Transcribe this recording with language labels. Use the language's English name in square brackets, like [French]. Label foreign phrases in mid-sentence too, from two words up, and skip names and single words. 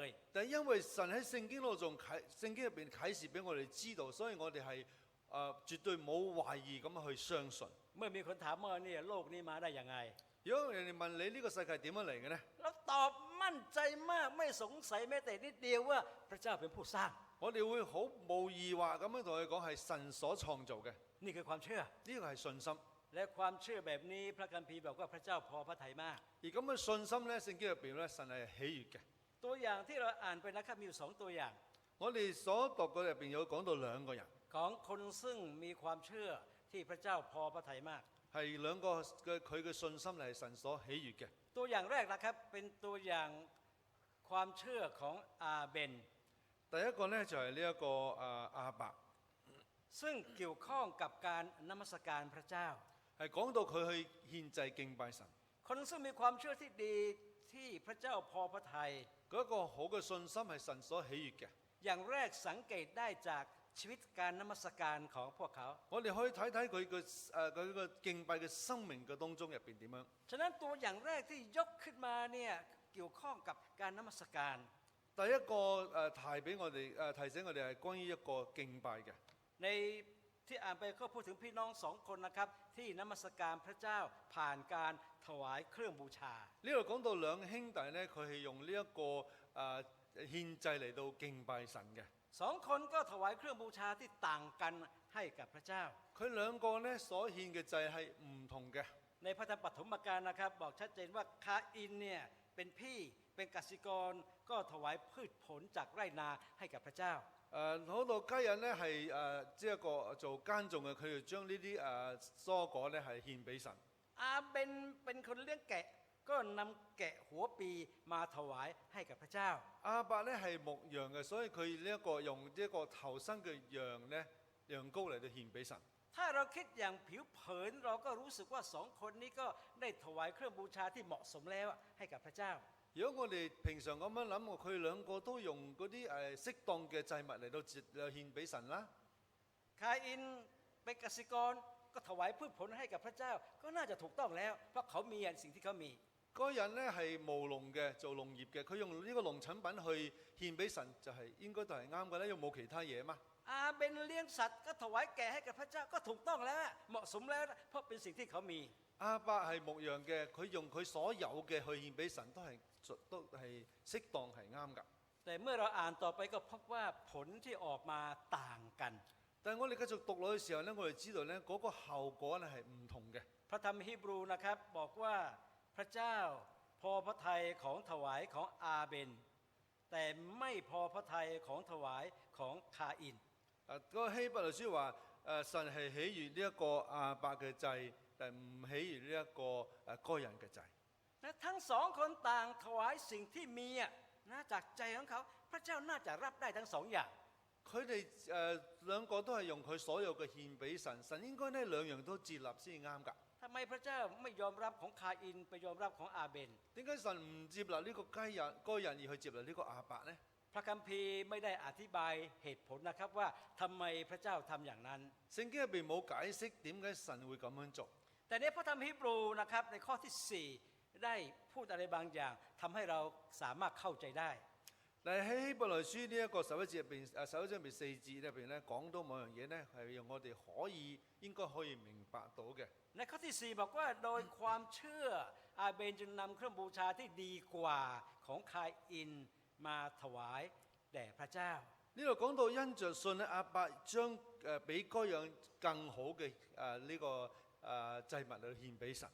[Cantonese] 但係因為神喺聖經入邊啟示俾我哋知道，所以我哋係絕對冇懷疑咁去相信。 [Thai] เมื่อมีคนถามว่าเนี่ยโลกนี้มาได้ยังไง [Cantonese] 如果人哋問你呢個世界點樣嚟嘅呢？ [Thai] เราตอบมั่นใจมากไม่สงสัยแม้แต่นิดเดียวว่าพระเจ้าเป็นผู้สร้าง [Cantonese] 我哋會好無疑話咁樣同佢講係神所創造嘅， [Thai] นี่คือความเชื่อ [Cantonese] 呢個係信心。 [Thai] และความเชื่อแบบนี้พระคัมภีร์บอกว่าพระเจ้าพอพระทัยมาก [Cantonese] 而咁嘅信心呢，聖經入邊呢，神係喜悅嘅。 [Thai] ตัวอย่างที่เราอ่านไปนะครับมีอยู่2ตัวอย่าง [Cantonese] 我哋所讀嘅入邊有講到兩個人， [Thai] ของคนซึ่งมีความเชื่อที่พระเจ้าพอพระทัยมาก [Cantonese] 係兩個佢嘅信心係神所喜悅嘅。 [Thai] ตัวอย่างแรกนะครับเป็นตัวอย่างความเชื่อของอาเบน [Cantonese] 第一個呢，就係呢一個亞伯， [Thai] ซึ่งเกี่ยวข้องกับการนมัสการพระเจ้า [Cantonese] 係講到佢去獻祭敬拜神。 [Thai] คนซึ่งมีความเชื่อที่ดีที่พระเจ้าพอพระทัย [Cantonese] 嗰一個好嘅信心係神所喜悅嘅。 [Thai] อย่างแรกสังเกตได้จากชีวิตการนมัสการของพวกเขา [Cantonese] 我哋可以睇睇佢個敬拜嘅生命嘅當中入邊點樣。 [Thai] ฉะนั้นตัวอย่างแรกที่ยกขึ้นมาเนี่ยเกี่ยวข้องกับการนมัสการ [Cantonese] 第一個提醒我哋係關於一個敬拜嘅。 [Thai] ในที่อ่านไปก็พูดถึงพี่น้อง2คนนะครับที่นมัสการพระเจ้าผ่านการถวายเครื่องบูชา [Cantonese] 呢度講到兩兄弟呢，佢係用呢一個獻祭嚟到敬拜神嘅。 [Thai] 2 คนก็ถวายเครื่องบูชาที่ต่างกันให้กับพระเจ้า [Cantonese] 佢兩個呢所獻嘅祭係唔同嘅。 [Thai] ในพระธรรมปฐมกาลนะครับบอกชัดเจนว่าคาอินเนี่ยเป็นพี่เป็นกสิกรก็ถวายพืชผลจากไร่นาให้กับพระเจ้า [Cantonese] 好到家人呢係即係一個做耕種嘅，佢就將呢啲蔬果呢係獻俾神。 [Thai] อาเบนเป็นคนเลี้ยงแกะก็นำแกะหัวปีมาถวายให้กับพระเจ้า [Cantonese] 亞伯呢係牧羊嘅，所以佢呢一個用呢一個頭生嘅羊羔嚟到獻俾神。 [Thai] ถ้าเราคิดอย่างผิวเผินเราก็รู้สึกว่า2คนนี้ก็ได้ถวายเครื่องบูชาที่เหมาะสมแล้วให้กับพระเจ้า [Cantonese] 如如果我哋平常咁樣諗，佢兩個都用嗰啲適當嘅祭物嚟到獻俾神啦。 [Thai] คาอินเป็นเกษตรกรก็ถวายพืชผลให้กับพระเจ้าก็น่าจะถูกต้องแล้วเพราะเขามีสิ่งที่เขามี [Cantonese] 嗰個人咧係務農嘅，做農業嘅，佢用呢個農產品去獻俾神，就係應該都係啱嘅咧。有冇其他嘢嘛？ [Thai] อาเบนเลี้ยงสัตว์ก็ถวายแกะให้กับพระเจ้าก็ถูกต้องแล้วเหมาะสมแล้วเพราะเป็นสิ่งที่เขามี [Cantonese] 亞伯係牧羊嘅，佢用佢所有嘅去獻俾神，都係適當係啱㗎。 [Thai] แต่เมื่อเราอ่านต่อไปก็พบว่าผลที่ออกมาต่างกัน [Cantonese] 但係我哋繼續讀落去嘅時候咧，我哋知道咧嗰個後果咧係唔同嘅。 [Thai] พระธรรมฮีบรูนะครับบอกว่าพระเจ้าพอพระทัยของถวายของอาเบนแต่ไม่พอพระทัยของถวายของคาอิน [Cantonese] 嗰個希伯來書話神係喜悅呢一個亞伯嘅祭，但唔喜悅呢一個該人嘅祭。 [Thai] และทั้งสองคนต่างถวายสิ่งที่มีนะจากใจของเขาพระเจ้าน่าจะรับได้ทั้งสองอย่าง [Cantonese] 佢哋兩個都係用佢所有嘅獻俾神，神應該呢兩樣都接納先啱㗎。 [Thai] ทำไมพระเจ้าไม่ยอมรับของคาอินไปยอมรับของอาเบน [Cantonese] 點解神唔接納呢個該人而去接納呢個亞伯呢？ [Thai] พระคัมภีร์ไม่ได้อธิบายเหตุผลนะครับว่าทำไมพระเจ้าทำอย่างนั้น [Cantonese] 聖經入邊冇解釋點解神會咁樣做。 [Thai] แต่ในพระธรรมฮีบรูนะครับในข้อที่ 4 ได้พูดอะไรบางอย่างทำให้เราสามารถเข้าใจได้ [Cantonese] 但係喺希伯來書呢一個11節入邊11章入邊4節入邊咧講到某樣嘢咧係讓我哋應該可以明白到嘅。 [Thai] ในข้อที่ 4 บอกว่าโดยความเชื่ออาเบนจึงนำเครื่องบูชาที่ดีกว่าของคาอินมาถวายแด่พระเจ้า [Cantonese] 呢度講到因着信咧，亞伯將比該樣更好嘅呢個祭物嚟獻俾神。